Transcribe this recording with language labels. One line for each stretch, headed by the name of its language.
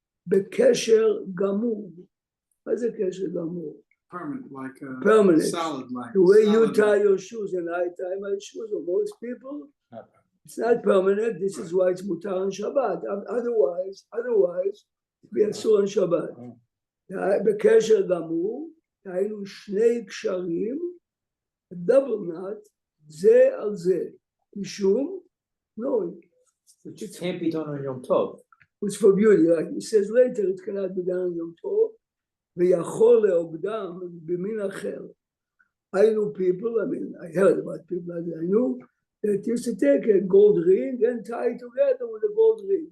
English: Bekesher gamur. What's a kesher gamur? Permanent, like a Permanent. solid, like The way you tie your shoes and I tie my shoes, or most people, it's not permanent. This is why it's mutar on Shabbat. Otherwise, we are sur on Shabbat.
Hebrew: בקשר גמור, היינו שני קשרים,
English: double knot,
Hebrew: זה על זה, משום נוי.
English: Which can't be done on Yom Tov. It's for beauty, like he says later, it cannot be done on Yom Tov,
Hebrew: ויכול לעובדם במין אחר.
English: היינו people, I mean, I heard about people that I knew, that used to take a gold ring and tie it together with a gold ring.